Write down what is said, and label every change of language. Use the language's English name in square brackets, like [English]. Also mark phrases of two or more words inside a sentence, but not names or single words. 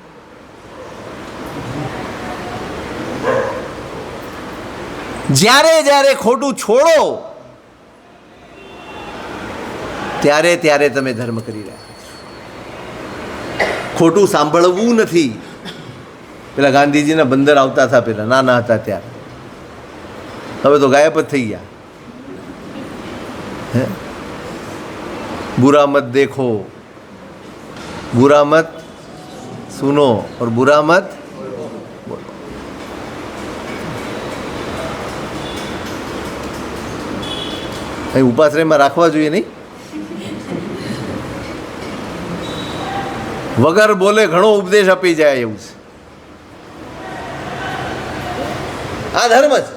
[Gujarati] જ્યારે જ્યારે ખોટું છોડો, ત્યારે ત્યારે તમે ધર્મ કરી રહ્યા છો. ખોટું સાંભળવું નથી. પેલા ગાંધીજીના બંદર આવતા હતા, પેલા નાના હતા ત્યારે, હવે તો ગાયબ જ થઈ ગયા. [Hindi] बुरा मत देखो, बुरा मत सुनो और बुरा मत बोलो. [Gujarati] અહીં ઉપાશ્રયમાં રાખવા જોઈએ નહીં? વગર બોલે ઘણો ઉપદેશ આપી જાય એવું છે. આ ધર્મ છે.